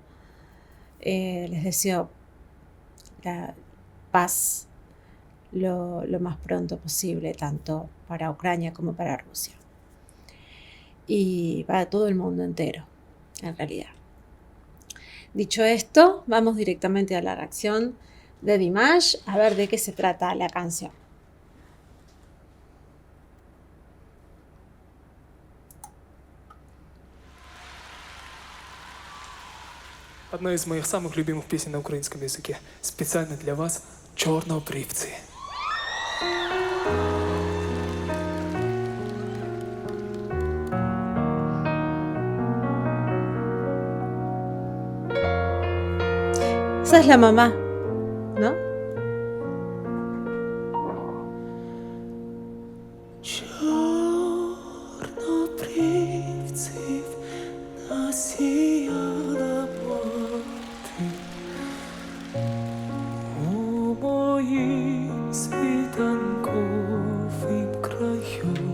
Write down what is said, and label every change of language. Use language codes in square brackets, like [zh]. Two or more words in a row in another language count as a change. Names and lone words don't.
[es] Les deseo la paz lo más pronto posible, tanto para Ucrania como para Rusia. Y para todo el mundo entero, en realidad. Dicho esto, vamos directamente a la reacción de Dimash, a ver de qué se trata la canción. [ru] Одна из моих самых любимых песен на украинском языке. Специально для вас «Чорнобривці». [es] Esa es la mamá, ¿no? [uk] Чорнобривців насіяла мати у моїм світанковім краю.